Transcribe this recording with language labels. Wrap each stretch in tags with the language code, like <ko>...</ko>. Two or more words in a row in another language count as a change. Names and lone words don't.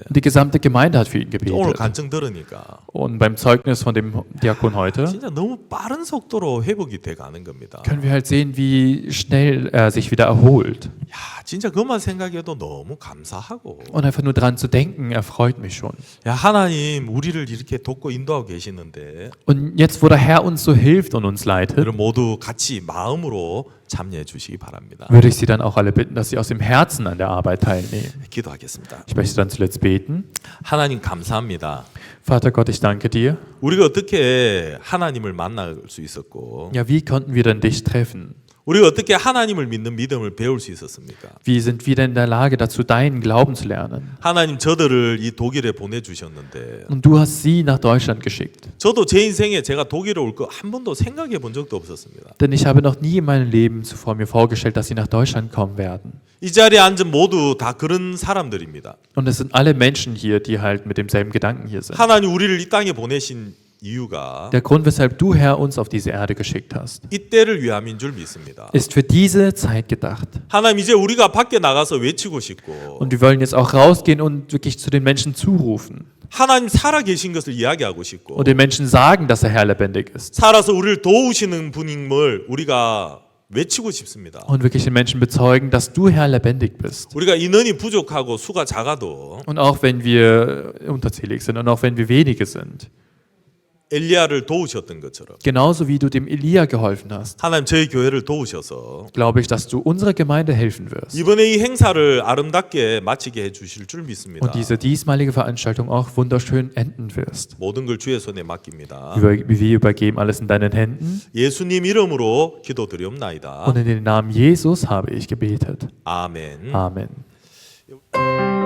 <de>Und die gesamte Gemeinde hat für ihn</de> <ko>오늘</ko> <de>gebetet.</de> <ko>간증 들으니까</ko> <de>Und beim Zeugnis von dem Diakon heute</de> <ko>진짜 너무 빠른 속도로 회복이 돼 가는 겁니다.</ko> <de>können wir halt sehen, wie schnell er sich wieder erholt.</de> <ko>야, 진짜 그것만 생각해도 너무 감사하고</ko> <de>Und einfach nur dran zu denken, erfreut mich schon.</de> <ko>야, 하나님 우리를 이렇게 돕고 인도하고 계시는데</ko> <de>Und jetzt, wo der Herr uns so hilft und uns leitet,</de> <ko>여러분 모두 같이 마음으로 참여해 주시기 바랍니다.</ko> <de>würde ich Sie dann auch alle bitten, dass Sie aus dem Herzen an der Arbeit teilnehmen.</de> <ko>기도하겠습니다.</ko> <de>Ich möchte dann zuletzt beten.</de> <ko>하나님 감사합니다.</ko> <de>Vater Gott, ich danke dir.</de> <ko>우리가 어떻게 하나님을 만날 수 있었고</ko> <de>Ja, wie konnten wir denn dich treffen?</de> <ko>우리가 어떻게 하나님을 믿는 믿음을 배울 수 있었습니까?</ko> <de>Wie sind wir denn in der Lage dazu, deinen Glauben zu lernen?</de> <ko>하나님 저들을 이 독일에 보내주셨는데</ko> <de>Und du hast sie nach Deutschland geschickt.</de> <ko>저도 제 인생에 제가 독일에 올 거 한 번도 생각해 본 적도 없었습니다.</ko> <de>Denn ich habe noch nie in meinem Leben zuvor mir vorgestellt, dass sie nach Deutschland kommen werden.</de> <ko>이 자리에 앉은 모두 다 그런 사람들입니다.</ko> <de>Und es sind alle Menschen hier, die halt mit demselben Gedanken hier sind.</de> <ko>하나님 우리를 이 땅에 보내신 이유가</ko> <de>Der Grund, weshalb du, Herr, uns auf diese Erde geschickt hast,</de> <ko>이때를 위함인 줄 믿습니다.</ko> <de>ist für diese Zeit gedacht.</de> <ko>하나님 이제 우리가 밖에 나가서 외치고 싶고</ko> <de>Und wir wollen jetzt auch rausgehen und wirklich zu den Menschen zurufen</de> <ko>하나님 살아 계신 것을 이야기하고 싶고</ko> <de>und den Menschen sagen, dass der Herr lebendig ist.</de> <ko>살아서 우리를 도우시는 분임을 우리가 외치고 싶습니다.</ko> <de>Und wirklich den Menschen bezeugen, dass du, Herr, lebendig bist.</de> <ko>우리가 인원이 부족하고 수가 작아도</ko> <de>Und auch wenn wir unterzählig sind und auch wenn wir wenige sind.</de> <ko>엘리야를 도우셨던 것처럼</ko> <de>Genauso wie du dem Elia geholfen hast,</de> <ko>하나님 저희 교회를 도우셔서</ko> <de>glaube ich, dass du unserer Gemeinde helfen wirst.</de> <ko>이번에 이 행사를 아름답게 마치게 해주실 줄 믿습니다.</ko> <de>Und diese diesmalige Veranstaltung auch wunderschön enden wirst.</de> <ko>모든 걸 주의 손에 맡깁니다.</ko> <de>Wir übergeben alles in deinen Händen.</de> <ko>예수님 이름으로 기도드리옵나이다.</ko> <de>Und in den Namen Jesus habe ich gebetet.</de> <ko>아멘.</ko> <de>Amen.</de>